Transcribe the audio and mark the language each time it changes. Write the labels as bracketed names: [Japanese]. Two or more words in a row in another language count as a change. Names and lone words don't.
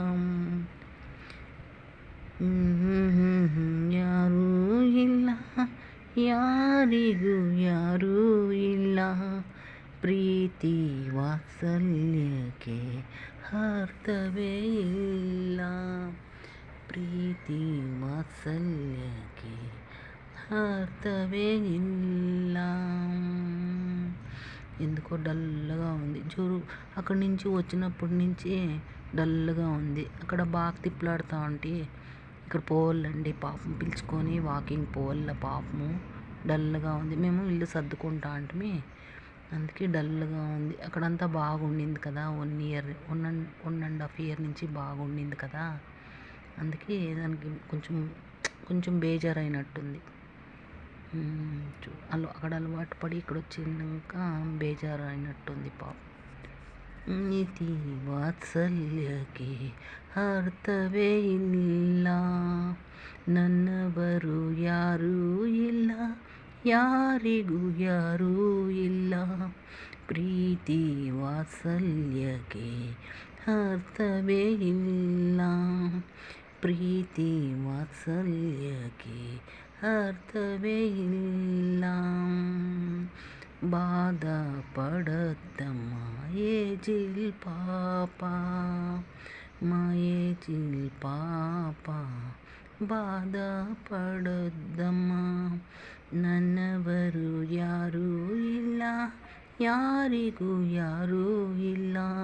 [Kannada] ಯಾರೂ ಇಲ್ಲ, ಯಾರಿಗೂ ಯಾರೂ ಇಲ್ಲ, ಪ್ರೀತಿ ವಾತ್ಸಲ್ಯಕ್ಕೆ ಅರ್ಥವೇ ಇಲ್ಲ. ಪ್ರೀತಿ ವಾತ್ಸಲ್ಯಕ್ಕೆ అర్థవే ಇಲ್ಲ. [Telugu] ఎందుకో డల్గా ఉంది. అక్కడి నుంచి వచ్చినప్పటి నుంచి డల్గా ఉంది. అక్కడ బాగా తిప్పలాడుతూ ఉంటే ఇక్కడ పోవాలండి, పాపం పిలుచుకొని వాకింగ్ పోవాల. పాపము డల్గా ఉంది. మేము ఇల్లు సర్దుకుంటా అంటే అందుకే డల్గా ఉంది. అక్కడంతా బాగుండింది కదా, 1 year 1.5 year నుంచి బాగుండింది కదా, అందుకే దానికి కొంచెం బేజారైనట్టుంది. అక్కడ అలవాటు పడి ఇక్కడ వచ్చినాక బేజారు అయినట్టుంది పాపం. [Kannada] నీతి వాತ್ಸಲ್ಯಕ್ಕೆ ಅರ್ಥವೇ ಇಲ್ಲ. ನನ್ನವರು ಯಾರೂ ಇಲ್ಲ, ಯಾರಿಗೂ ಯಾರೂ ಇಲ್ಲ, ಪ್ರೀತಿ ವಾತ್ಸಲ್ಯಕ್ಕೆ ಅರ್ಥವೇ ಇಲ್ಲ. ಪ್ರೀತಿ ವಾತ್ಸಲ್ಯಕ್ಕೆ ಅರ್ಥವೇ ಇಲ್ಲ. [Telugu] బాధ పడద్దమ్మా ఏజిల్ పాప, మా ఏజిల్ పాప, బాధ పడద్దమ్మా. [Kannada] ನನ್ನವರು ಯಾರೂ ಇಲ್ಲ, ಯಾರಿಗೂ ಯಾರೂ ಇಲ್ಲ,